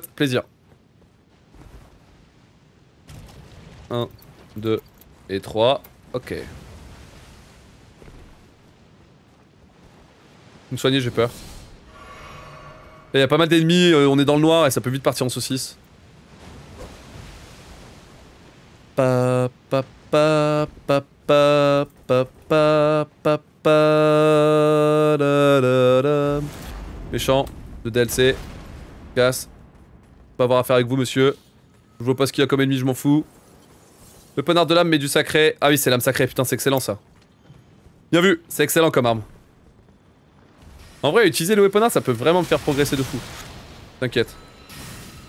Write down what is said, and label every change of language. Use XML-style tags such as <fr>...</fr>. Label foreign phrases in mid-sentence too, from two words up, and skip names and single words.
<fr>Plaisir. 1, 2 et 3. Ok. Vous me soignez, j'ai peur. Il y a pas mal d'ennemis, on est dans le noir et ça peut vite partir en saucisse. Pa pa pa pa pa pa pa pa pa da da da. Méchant, de DLC. Casse. Pas avoir affaire avec vous, monsieur. Je vois pas ce qu'il y a comme ennemi, je m'en fous. Le poignard de l'âme, mais du sacré. Ah oui, c'est l'âme sacrée, putain, c'est excellent ça. Bien vu, c'est excellent comme arme. En vrai, utiliser le weaponard, ça peut vraiment me faire progresser de fou.</fr>